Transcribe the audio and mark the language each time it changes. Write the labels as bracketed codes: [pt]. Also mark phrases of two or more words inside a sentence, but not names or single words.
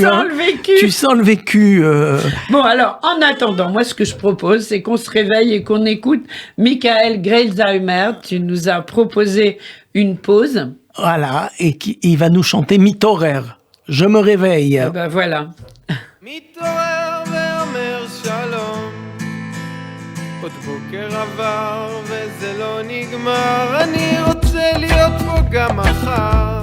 [fr] Je sens le vécu. Tu sens le vécu. Bon, alors, en attendant, moi, ce que je propose, c'est qu'on se réveille et qu'on écoute Michael Grelsheimer. Tu nous as proposé une pause. Voilà, et il va nous chanter Mitorer. Je me réveille. Ah ben voilà. [he] מתעורר ואומר שלום, עוד בוקר עבר וזה לא נגמר, אני רוצה להיות פה גם מחר.